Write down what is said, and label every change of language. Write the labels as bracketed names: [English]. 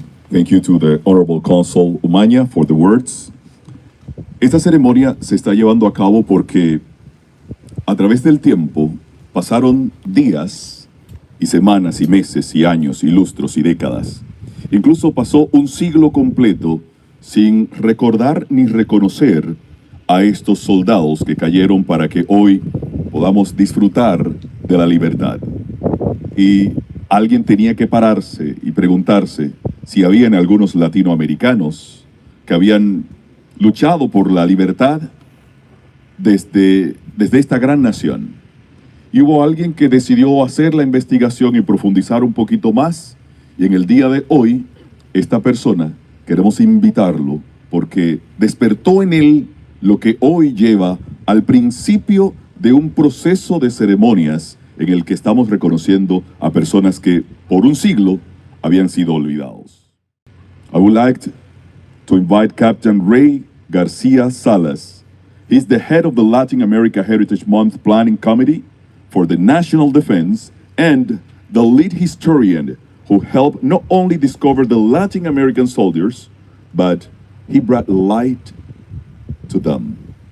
[English] Thank you to the Honorable Consul Umaña for the words. [Spanish] Esta ceremonia se está llevando a cabo porque a través del tiempo pasaron días y semanas y meses y años y lustros y décadas. Incluso pasó un siglo completo sin recordar ni reconocer a estos soldados que cayeron para que hoy podamos disfrutar de la libertad. Y alguien tenía que pararse y preguntarse si habían algunos latinoamericanos que habían luchado por la libertad desde esta gran nación. Y hubo alguien que decidió hacer la investigación y profundizar un poquito más. Y en el día de hoy, esta persona, queremos invitarlo porque despertó en él lo que hoy lleva al principio de un proceso de ceremonias en el que estamos reconociendo a personas que por un siglo habían sido olvidados. [English] I would like to invite Captain Rey Garcia-Salas. He's the head of the Latin America Heritage Month Planning Committee for the National Defense and the lead historian who helped not only discover the Latin American soldiers, but he brought light to them.